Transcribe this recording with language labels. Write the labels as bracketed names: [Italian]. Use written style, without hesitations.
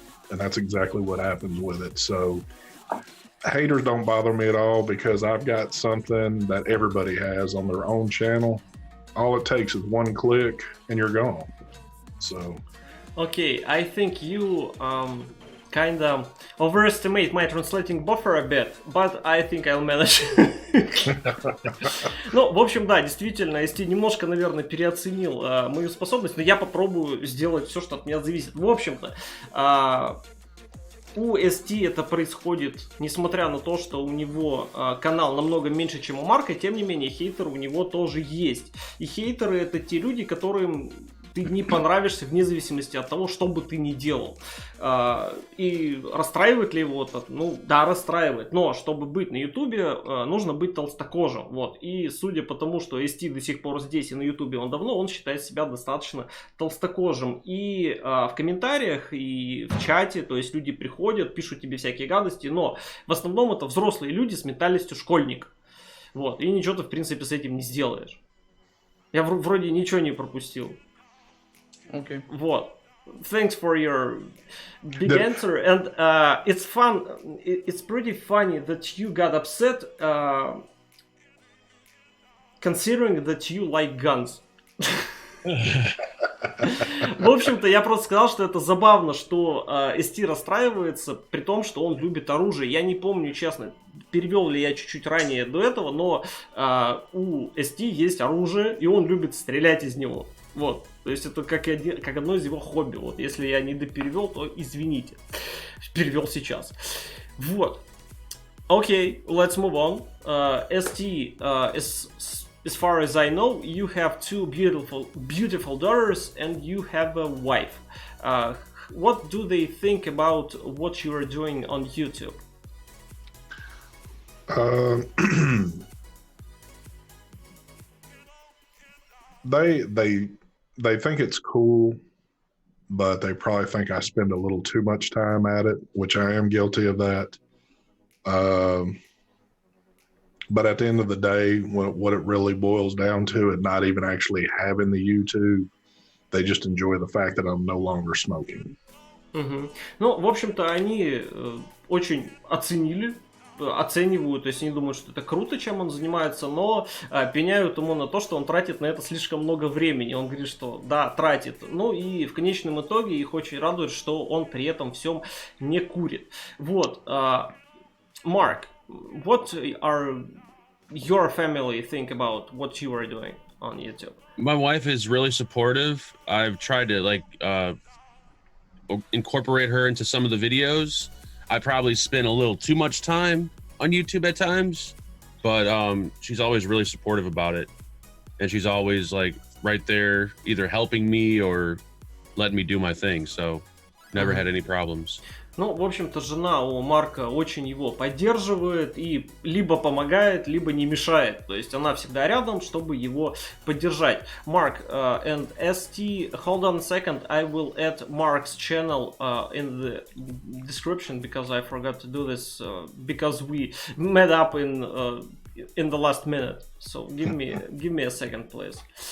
[English] And that's exactly what happens with it. So haters don't bother me at all because I've got something that everybody has on their own channel. All it takes is one click and you're gone. So. Okay, I think you kind of overestimate my translating buffer a bit, but I think I'll manage. [Russian] Ну, в общем, да, действительно, ST немножко, наверное, переоценил мою способность, но я попробую сделать все, что от меня зависит. В общем-то, у ST это происходит, несмотря на то, что у него канал намного меньше, чем у Марка, тем не менее, хейтеры у него тоже есть. И хейтеры это те люди, которым ты не понравишься вне зависимости от того, что бы ты ни делал. И расстраивает ли его это? Ну, да, расстраивает. Но, чтобы быть на Ютубе, нужно быть толстокожим. Вот. И судя по тому, что ST до сих пор здесь и на Ютубе он давно, он считает себя достаточно толстокожим. И в комментариях, и в чате, то есть люди приходят, пишут тебе всякие гадости, но в основном это взрослые люди с ментальностью школьника. Вот. И ничего ты, в принципе, с этим не сделаешь. Я вроде ничего не пропустил. [English] Okay. [Russian] Вот. [English] Thanks for your big answer. And it's fun. It's pretty funny that you got upset considering that you like guns. [Russian] В общем-то, я просто сказал, что это забавно, что ST расстраивается, при том, что он любит оружие. Я не помню, честно, перевел ли я чуть-чуть ранее до этого, но у ST есть оружие, и он любит стрелять из него. Вот. То есть это как одно из его хобби. Вот. Если я не доперевел, то извините. Перевел сейчас. Вот. [English] Okay, let's move on. ST, as far as I know, you have two beautiful daughters and you have a wife. What do they think about what you are doing on YouTube? They think it's cool, but they probably think I spend a little too much time at it, which I am guilty of that. But at the end of the day, what it really boils down to is not even actually having the YouTube. They just enjoy the fact that I'm no longer smoking. [Russian] Угу. Ну, в общем-то, они очень оценивают, то есть они думают, что это круто, чем он занимается, но пеняют ему на то, что он тратит на это слишком много времени. Он говорит, что да, тратит. Ну и в конечном итоге их очень радует, что он при этом всем не курит. Вот. [English] Mark, what are your family think about what you are doing on YouTube? My wife is really supportive. I've tried to incorporate her into some of the videos. I probably spend a little too much time on YouTube at times, but she's always really supportive about it. And she's always like right there, either helping me or letting me do my thing. So never had any problems. [Russian] Ну, в общем-то, жена у Марка очень его поддерживает и либо помогает, либо не мешает. То есть она всегда рядом, чтобы его поддержать. [English] Mark and ST, hold on a second, I will add Mark's channel in the description because I forgot to do this because we met up in the last minute. So give me a second, please.